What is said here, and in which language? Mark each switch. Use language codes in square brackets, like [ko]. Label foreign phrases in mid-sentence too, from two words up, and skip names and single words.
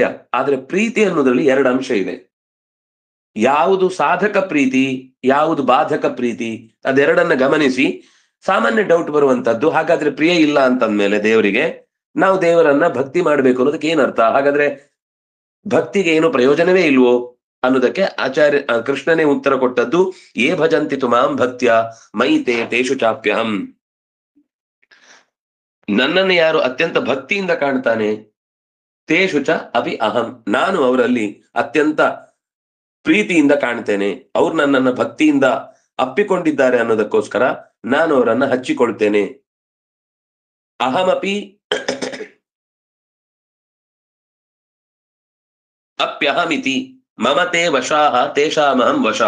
[kn] ಆದ್ರೆ ಪ್ರೀತಿ ಅನ್ನೋದ್ರಲ್ಲಿ ಎರಡು ಅಂಶ ಇದೆ. ಯಾವುದು ಸಾಧಕ ಪ್ರೀತಿ, ಯಾವುದು ಬಾಧಕ ಪ್ರೀತಿ, ಅದೆರಡನ್ನ ಗಮನಿಸಿ ಸಾಮಾನ್ಯ ಡೌಟ್ ಬರುವಂತದ್ದು. ಹಾಗಾದ್ರೆ ಪ್ರಿಯ ಇಲ್ಲ ಅಂತಂದ್ಮೇಲೆ ದೇವರಿಗೆ ನಾವು ದೇವರನ್ನ ಭಕ್ತಿ ಮಾಡ್ಬೇಕು ಅನ್ನೋದಕ್ಕೆ ಏನರ್ಥ? ಹಾಗಾದ್ರೆ ಭಕ್ತಿಗೆ ಏನು ಪ್ರಯೋಜನವೇ ಇಲ್ವೋ ಅನ್ನೋದಕ್ಕೆ ಆಚಾರ್ಯ ಕೃಷ್ಣನೇ ಉತ್ತರ ಕೊಟ್ಟದ್ದು, [sa] ಯೇ ಭಜಂತಿ ತು ಮಾಂ ಭಕ್ತ್ಯ ಮಯಿ ತೇ ತೇಷು ಚಾಪ್ಯಹಂ. [kn] ನನ್ನನ್ನು ಯಾರು ಅತ್ಯಂತ ಭಕ್ತಿಯಿಂದ ಕಾಣ್ತಾನೆ, [sa] ತೇಷು ಚ ಅಪಿ ಅಹಂ, [kn] ನಾನು ಅವರಲ್ಲಿ ಅತ್ಯಂತ ಪ್ರೀತಿಯಿಂದ ಕಾಣ್ತೇನೆ. ಅವ್ರು ನನ್ನನ್ನ ಭಕ್ತಿಯಿಂದ ಅಪ್ಪಿಕೊಂಡಿದ್ದಾರೆ ಅನ್ನೋದಕ್ಕೋಸ್ಕರ ನಾನು ಅವರನ್ನ ಹಚ್ಚಿಕೊಳ್ತೇನೆ. [sa] ಅಹಮಪಿ ಅಪ್ಯಹಮಿತಿ ಮಮತೆ ವಶಾಹ ತೇಷಾಮಹಂ ವಶಃ.